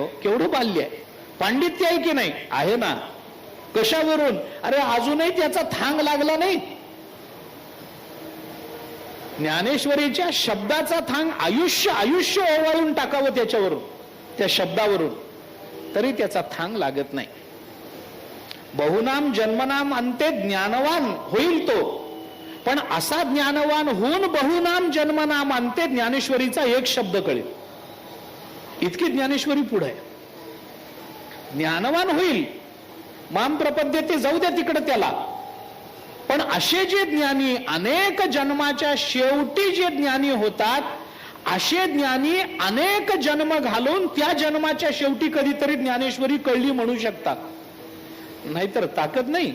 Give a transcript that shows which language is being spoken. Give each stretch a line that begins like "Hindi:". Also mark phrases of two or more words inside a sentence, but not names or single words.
Marathi: केवढं बाल्य आहे. पांडित्य आहे की नाही? आहे ना. कशावरून? अरे अजूनही त्याचा थांग लागला नाही. ज्ञानेश्वरीच्या शब्दाचा थांग आयुष्य आयुष्य ओवाळून टाकावं त्याच्यावरून, त्या शब्दावरून, तरी त्याचा थांग लागत नाही.
Sanskrit: बहुनाम जन्मनाम अंते
Marathi: ज्ञानवान होईल तो, पण असा ज्ञानवान होऊन
Sanskrit: बहुनाम जन्मनाम अंते
Marathi: ज्ञानेश्वरीचा एक शब्द कळेल इतकी ज्ञानेश्वरी पुढे आहे. ज्ञानवान होईल,
Sanskrit: माम प्रपद्यते,
Marathi: जाऊ द्या तिकडे त्याला. पण असे जे ज्ञानी अनेक जन्माच्या शेवटी जे ज्ञानी होतात, असे ज्ञानी अनेक जन्म घालून त्या जन्माच्या शेवटी कधीतरी ज्ञानेश्वरी कळली म्हणू शकतात. नाहीतर ताकद नाही.